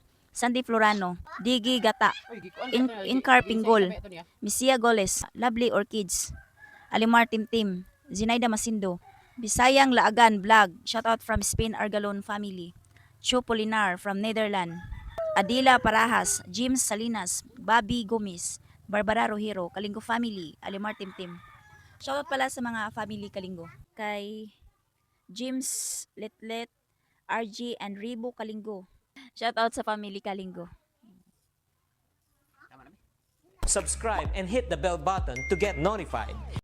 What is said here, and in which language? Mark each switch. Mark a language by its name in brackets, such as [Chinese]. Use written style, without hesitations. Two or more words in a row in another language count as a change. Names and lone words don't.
[English] Sandy Florano, Digi Gata, Incar Pinggol, Misia Goles, Lovely Orchids, Alimar Timtim, Zinaida Masindo, Bisayang Laagan Vlog, shoutout from Spain Argalon family, Cho Polinar from Netherlands, Adila Parahas, James Salinas, Bobby Gomez, Barbara Rohiro, Kalingo family, Alimar Timtim. [Filipino] Shoutout pala sa mga family Kalingo. Kay James Letlet, RG and Ribo Kalingo. Shoutout sa family Kalingo. [English] Subscribe and hit the bell button to get notified.